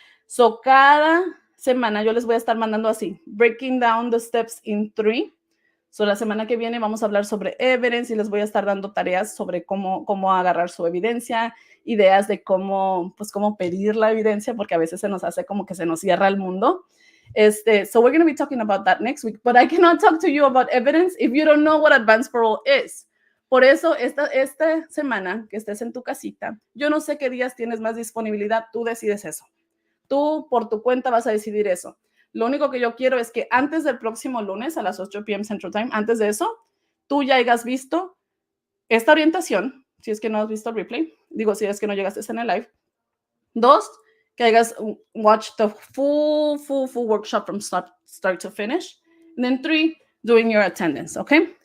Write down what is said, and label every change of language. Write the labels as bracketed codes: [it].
[es] So, cada semana yo les voy a estar mandando así, [en] breaking down the steps in 3. [es] So, la semana que viene vamos a hablar sobre evidence y les voy a estar dando tareas sobre cómo agarrar su evidencia, ideas de cómo pedir la evidencia, porque a veces se nos hace como que se nos cierra el mundo. [en] So we're going to be talking about that next week, but I cannot talk to you about evidence if you don't know what Advance Parole is. [es] Por eso, esta semana que estés en tu casita, yo no sé qué días tienes más disponibilidad, tú decides eso. Tú, por tu cuenta, vas a decidir eso. Lo único que yo quiero es que antes del próximo lunes a las 8 p.m. Central Time, antes de eso, tú ya hayas visto esta orientación, si es que no has visto el replay, digo, si es que no llegaste en el live. [en] 2, [es] que hayas [en] watched the full workshop from start to finish. And then 3, doing your attendance, okay?